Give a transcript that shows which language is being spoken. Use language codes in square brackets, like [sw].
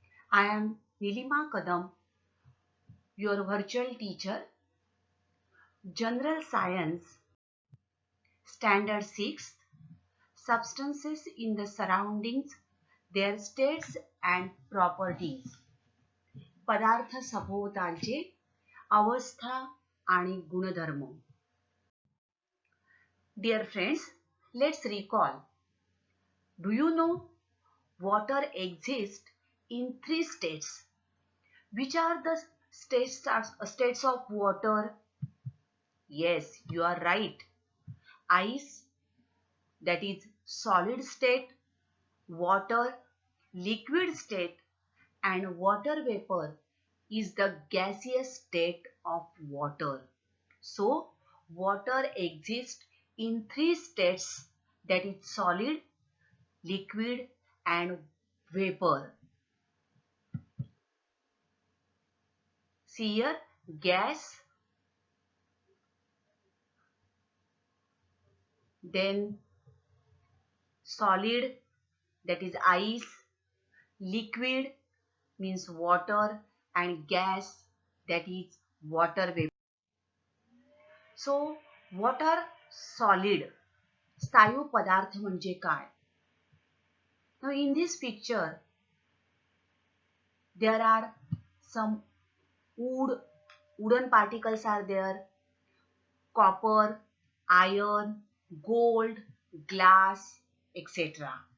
[en] I am Nilima Kadam, your virtual teacher, General Science, Standard 6, Substances in the Surroundings, Their States and Properties. [mr] पदार्थ सभोवतालचे अवस्था आणि गुणधर्म. [en] Dear friends, let's recall. Do you know water exists in three states? Which are the states of water? Yes, you are right. Ice, that is solid state, water, liquid state, and water vapor is the gaseous state of water. So, water exists in three states, that is solid, liquid, and vapor. See here, gas, then solid, that is ice, liquid means water, and gas, that is water vapor. So what are solid? [mr] स्थायू पदार्थ म्हणजे काय? [en] Now in this picture there are some wooden particles are there, copper, iron, gold, glass, etc.